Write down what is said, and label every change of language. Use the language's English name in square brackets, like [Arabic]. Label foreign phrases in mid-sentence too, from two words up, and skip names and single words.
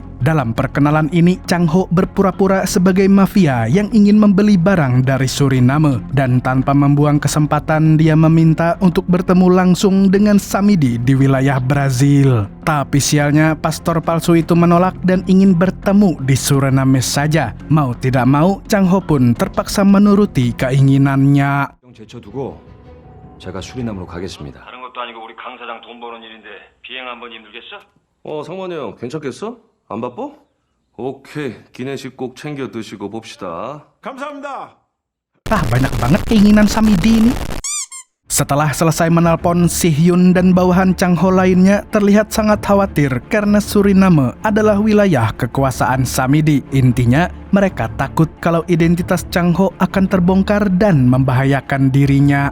[Indonesian] Dalam perkenalan ini, Chang Ho berpura-pura sebagai mafia yang ingin membeli barang dari Suriname, dan tanpa membuang kesempatan dia meminta untuk bertemu langsung dengan Samidi di wilayah Brazil. Tapi sialnya, pastor palsu itu menolak dan ingin bertemu di Suriname saja. Mau tidak mau, Chang Ho pun terpaksa menuruti keinginannya. [Korean] 제쳐두고 제가 수리남으로 가겠습니다. 다른 것도 아니고 우리 강 사장 돈 버는 일인데 비행 한번 힘들겠어? 상만이 형 괜찮겠어? 안 바빠? 오케이, 기내식 꼭 챙겨 드시고 봅시다. 감사합니다. [Indonesian] Banyak banget keinginan Samidi ini. Setelah selesai menelpon, Si Hyun dan bawahan Chang Ho lainnya terlihat sangat khawatir karena Suriname adalah wilayah kekuasaan Samidi. Intinya, mereka takut kalau identitas Chang Ho akan terbongkar dan membahayakan dirinya.